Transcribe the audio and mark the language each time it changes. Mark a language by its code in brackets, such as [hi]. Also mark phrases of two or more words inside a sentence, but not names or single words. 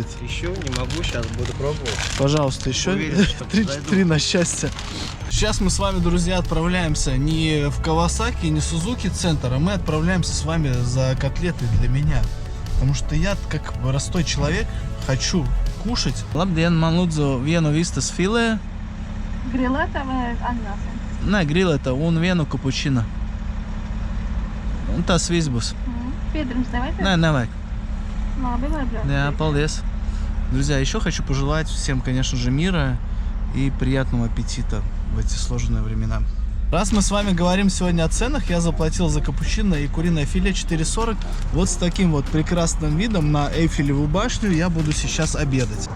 [ru] Еще не могу, сейчас буду пробовать. Пожалуйста, еще Уверен, что 3 на счастье. Сейчас мы с вами, друзья, отправляемся не в Кавасаки, не в Сузуки центр, а мы отправляемся с вами за котлеты для меня. Потому что я, как простой человек, хочу kūšīt. [lv] Labdien, man lūdzu vienu vistas filē. Grilēta vai ananāsa? Nē, grilēta un vienu kapučinu. Un tas viss būs. Piedrums nevajag? Nē, nevajag. Labi, varbūt. [ru] Да, полдес. Друзья, еще хочу пожелать всем, конечно же, мира и приятного аппетита в эти сложные времена. Раз мы с вами говорим сегодня о ценах, я заплатил за капучино и куриное филе 4,40. Вот с таким вот прекрасным видом на Эйфелеву башню я буду сейчас обедать.